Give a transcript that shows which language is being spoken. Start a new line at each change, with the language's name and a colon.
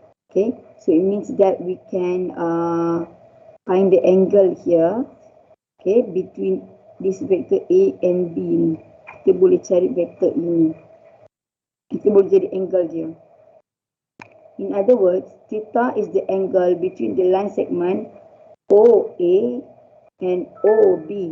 English: Okay, so it means that we can find the angle here, okay, between this vector A and B ni.
Malay: Kita boleh cari vector ini. Kita boleh jadi angle dia.
English: In other words, theta is the angle between the line segment OA and OB.